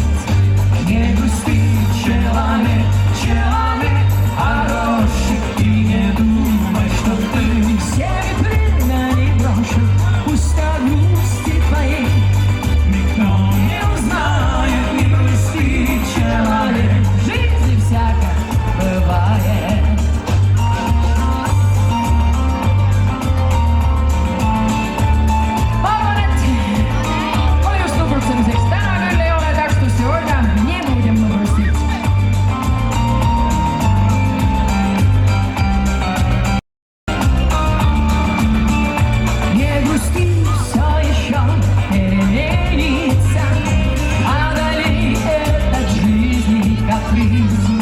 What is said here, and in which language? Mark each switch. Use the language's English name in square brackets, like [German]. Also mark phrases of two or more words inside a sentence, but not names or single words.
[Russian] Не грусти, человек, человек хороший, и не думай, что ты всеми предан и брошен. Пусть о грусти твоей никто не узнает. Не грусти, человек, в жизни всяко бывает. [Estonian] Põhjust nukrustamiseks täna küll ei ole, [Russian] так что сегодня не будем мы грустить. Не грусти, все еще переменится, одолей этот жизни каприз.